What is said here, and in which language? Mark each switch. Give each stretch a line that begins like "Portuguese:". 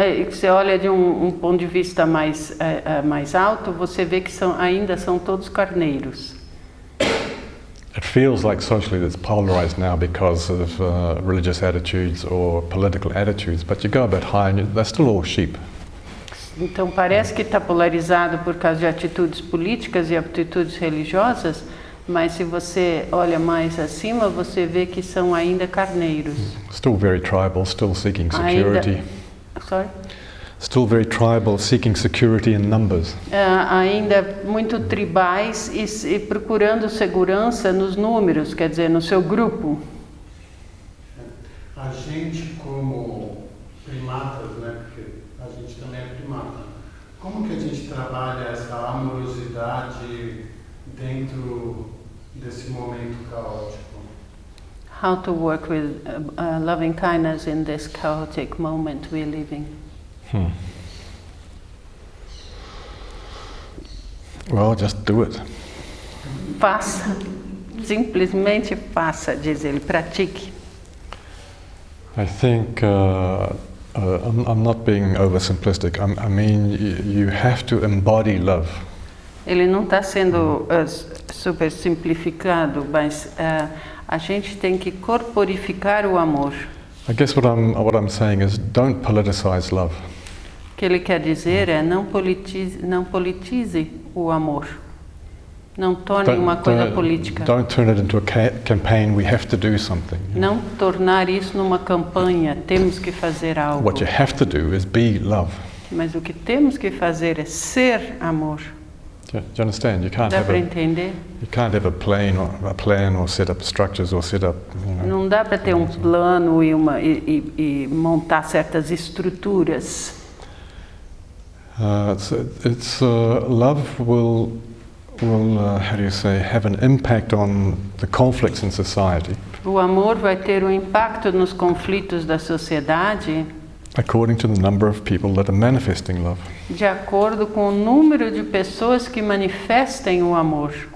Portuguese: Você olha de ponto de vista mais alto, você vê que ainda são todos carneiros.
English: It feels like socially it's polarized now because of religious attitudes or political attitudes, but you go a bit higher and they're still all sheep.
Portuguese: Então parece que está polarizado por causa de atitudes políticas e atitudes religiosas, mas se você olha mais acima, você vê que são ainda carneiros.
English: Still very tribal, still seeking security. Sorry? Still very tribal, seeking security in numbers.
Portuguese: Ainda muito tribais e procurando segurança nos números, quer dizer, no seu grupo. A gente como primatas, né, porque a gente também é primata, como que a gente trabalha essa amorosidade dentro desse momento caótico?
English: How to work with loving kindness in this chaotic moment we're living. Well, just do it.
Portuguese: Faça, simplesmente faça, diz ele, pratique.
English: I think I'm not being oversimplistic. I mean, you have to embody love.
Portuguese: Ele não está sendo super simplificado, mas a gente tem que corporificar o amor.
English: I guess what I'm saying is don't politicize love.
Portuguese: O que ele quer dizer é não politize o amor. Não torne uma coisa política.
English: Don't turn it into a campaign. We have to do something.
Portuguese: Não tornar isso numa campanha. Temos que fazer algo.
English: What you have to do is be love.
Portuguese: Mas o que temos que fazer é ser amor.
English: Do you understand? You can't
Portuguese: Dá
English: have
Portuguese: para entender?
English: You can't have a plan or set up structures or set up.
Portuguese: Não dá para ter um plano e montar certas estruturas.
English: Love will how do you say, have an impact on the conflicts in society.
Portuguese: O amor vai ter um impacto nos conflitos da sociedade
English: according to the number of people that are manifesting love.
Portuguese: De acordo com o número de pessoas que manifestem o amor.